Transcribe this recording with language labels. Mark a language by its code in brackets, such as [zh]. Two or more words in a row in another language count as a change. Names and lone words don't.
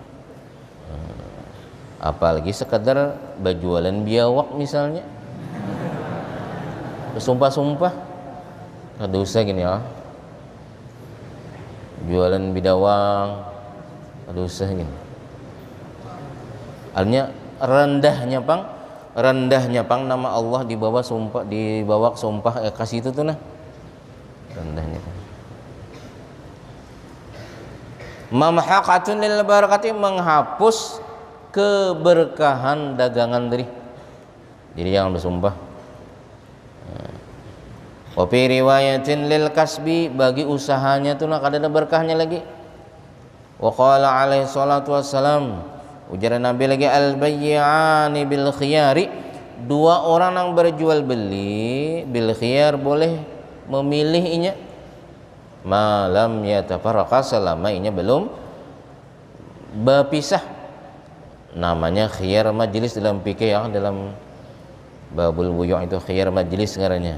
[bjn] Apalagi sekedar berjualan biawak misalnya, bersumpah-sumpah kada usah gini ya, jualan bidawang kada usah gini. Artinya rendahnya pang nama Allah dibawa sumpah kasih itu tuh nah rendahnya. [ar] Mamhaqatun lil barakati, [bjn] menghapus keberkahan dagangan dari. Jadi jangan bersumpah. [ar] Wa fi riwayatin lil kasbi, [bjn] bagi usahanya tuh nah kada ada berkahnya lagi. [ar] Wa qala alaihi salatu wassalam, [bjn] ujar Nabi lagi, [ar] al bayyani bil khiyari, [bjn] dua orang yang berjual beli [ar] bil khiyar [bjn] boleh memilih inya. [ar] malam yatafarraqa, [bjn] selama inya belum berpisah. Namanya [ar] khiyar majlis [bjn] dalam fikih ya, dalam [ar] babul buyu' [bjn] itu [ar] khiyar majlis [bjn] ngarannya.